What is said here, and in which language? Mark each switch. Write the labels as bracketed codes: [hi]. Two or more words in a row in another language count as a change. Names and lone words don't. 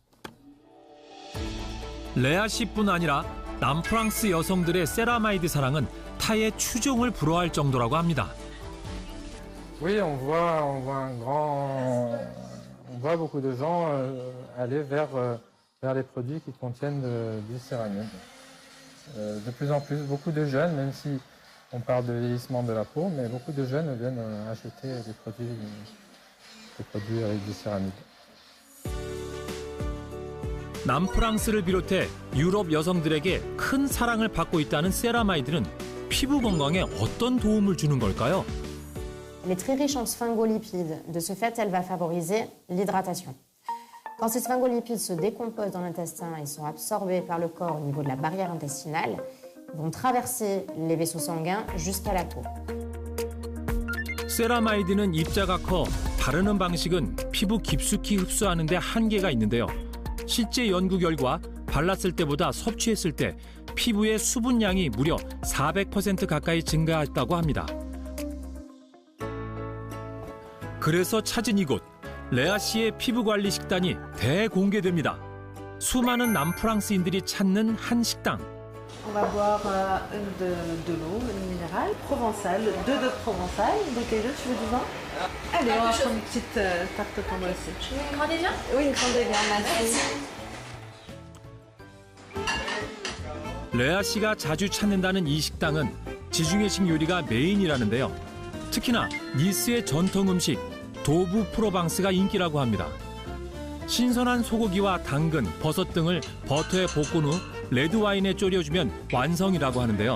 [ko] 레아 씨뿐 아니라 남프랑스 여성들의 세라마이드 사랑은 타의 추종을 불허할 정도라고 합니다. [fr] Oui, on voit beaucoup de gens aller vers les produits qui contiennent du céramide. De plus en plus, beaucoup de jeunes, même si on parle de vieillissement de la peau, mais beaucoup de jeunes viennent acheter des produits avec du céramide. [ko] 남프랑스를 비롯해 유럽 여성들에게 큰 사랑을 받고 있다는 세라마이드는 피부 건강에 어떤 도움을 주는 걸까요? [fr] Elle est très riche en sphingolipides. De ce fait, elle va favoriser l'hydratation. Quand ces sphingolipides se décomposent dans l'intestin et sont absorbés par le corps au niveau de la barrière intestinale, ils vont traverser les vaisseaux sanguins jusqu'à la peau. [ko] 세라마이드는 입자가 커 바르는 방식은 피부 깊숙이 흡수하는 데 한계가 있는데요. 실제 연구 결과 발랐을 때보다 섭취했을 때 피부의 수분량이 무려 400% 가까이 증가했다고 합니다. 그래서 찾은 이곳, 레아 씨의 피부 관리 식단이 대공개됩니다. 수많은 남프랑스인들이 찾는 한 식당. [fr] On va boire de l'eau, une minérale, provençale, 2 de provençal. Donc les deux, tu veux du vin? Allez, on va prendre une petite tarte au pomme aussi. Une grande évian? Oui, une grande évian, merci. [ko] 레아 씨가 자주 찾는다는 이 식당은 지중해식 요리가 메인이라는데요. 특히나 니스의 전통 음식 도부 프로방스가 인기라고 합니다. 신선한 소고기와 당근, 버섯 등을 버터에 볶은 후 레드와인에 졸여주면 완성이라고 하는데요.